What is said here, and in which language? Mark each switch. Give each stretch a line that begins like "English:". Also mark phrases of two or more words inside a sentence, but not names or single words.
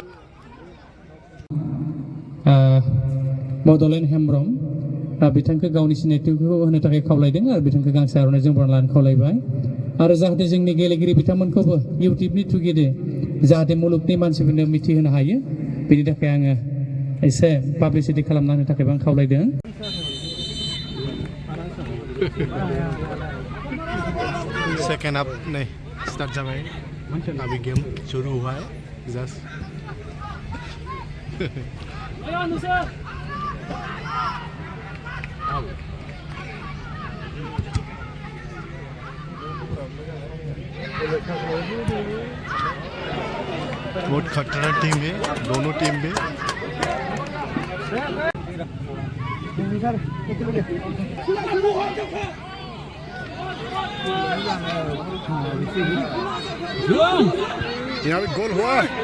Bodo: बड'लेण्ड हेमब्रम बिथांखौ गावनि सिनायथिखौ होनो थाखाय खावलायदों आरो बिथांखौ गांसे आर'नाइजों बरायना लानो खावलायबाय आरो जाहाथे जोंनि गेलेगिरि बिथांमोनखौबो इउटिउबनि थुगेदे जाहाथे मुलुगनि मानसिफोरनो मिथिहोनो हायो बेनि थाखाय आङो एसे पाब्लिसिटि खालामना होनो थाखायबो आं खावलायदों
English: second half
Bodo: नै स्टार्ट जाबाय
Hindi: अभी गेम शुरू हुआ है जस्ट बहुत खतरा टीम है दोनों टीम में यहाँ पे गोल हुआ